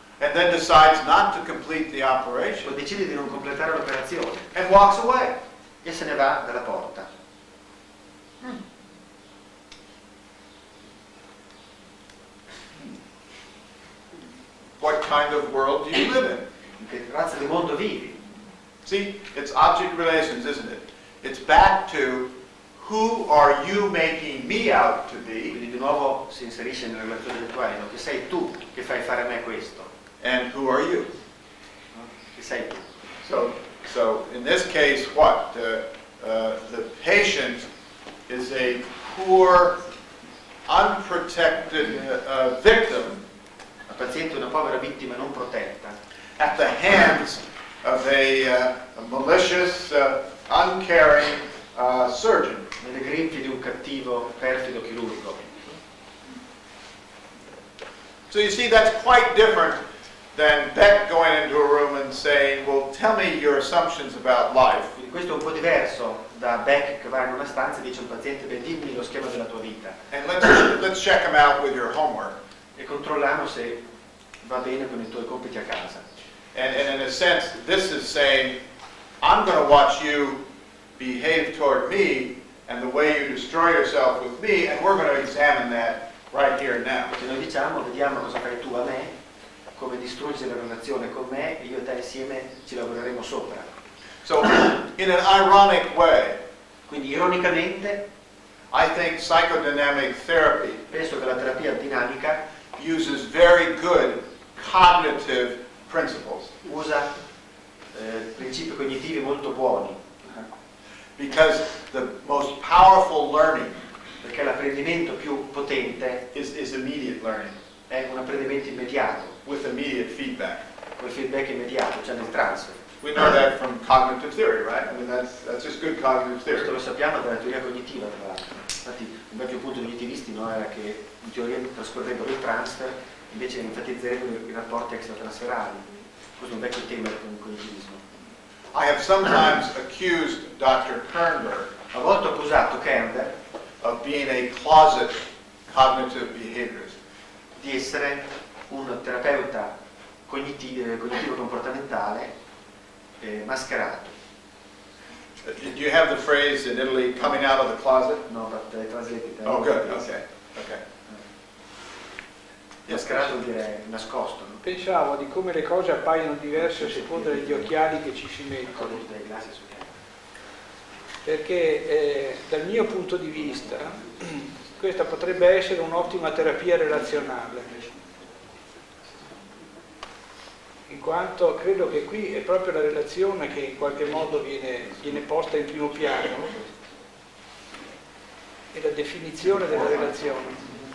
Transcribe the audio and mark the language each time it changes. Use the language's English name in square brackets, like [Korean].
[English] and then decides not to complete the operation [Italian] poi decide di non completare l'operazione [English] and walks away. [Italian] e se ne va dalla porta. [English] What kind of world do you live in? [Italian] In che razza di mondo vivi? [English] See, it's object relations, isn't it? It's back to who are you making me out to be, [Italian] Quindi di nuovo si inserisce nelle relazioni virtuali, no? Che sei tu che fai fare a me questo, [English] and who are you? [Italian] no? Che sei tu. [English] So in this case, what? The patient is a poor, unprotected victim [Italian] La paziente è una povera vittima non protetta [English] at the hands of a malicious, uncaring surgeon. [Italian] nelle grinfie di un cattivo, perfido chirurgo. [English] So you see, that's quite different than Beck going into a room and saying, well, tell me your assumptions about life. [Italian] Quindi questo è un po' diverso da Beck che va in una stanza e dice al paziente, beh, dimmi lo schema della tua vita [English] And let's check them out with your homework. [Italian] e controlliamo se va bene con i tuoi compiti a casa. [English] And in a sense, this is saying, I'm going to watch you behave toward me and the way you destroy yourself with me, and we're going to examine that right here and now. [Italian] Perché noi diciamo, vediamo cosa fai tu a me, come distruggi la relazione con me e io e te insieme ci lavoreremo sopra. [English] So, in an ironic way, [Italian] Quindi ironicamente [English] I think psychodynamic therapy [Italian] penso che la terapia dinamica [English] uses very good cognitive principles [Italian] usa principi cognitivi molto buoni, [English] because the most powerful learning [Italian] perché l'apprendimento più potente [English] is immediate learning [Italian] è un apprendimento immediato, [English] with immediate feedback. [Italian] quel feedback immediato, cioè nel transfer. [English] We know that from cognitive theory, right? I mean, that's just good cognitive [Italian] Questo [English] theory. [Italian] lo sappiamo dalla teoria cognitiva, tra l'altro. Infatti un vecchio punto degli cognitivisti, no, era che in teoria trascorrerebbero il transfer, invece enfatizzerebbero i rapporti extratransferali. Questo è un vecchio tema del cognitivismo. [English] I have sometimes accused Dr. Kernberg [Italian] A volte ho accusato Kernberg [English] of being a closet cognitive behaviorist. [Italian] di essere un terapeuta cognitivo-comportamentale mascherato. [English] Do you have the phrase in Italy, coming out of the closet? No, but translated. Oh, good, okay. [Italian] Mascherato vuol dire nascosto, no? Pensavo di come le cose appaiono diverse a seconda degli occhiali che ci si mettono. Con delle glassi su chiaro. Perché dal mio punto di vista questa potrebbe essere un'ottima terapia relazionale, in quanto credo che qui è proprio la relazione che in qualche modo viene posta in primo piano, e la definizione della relazione.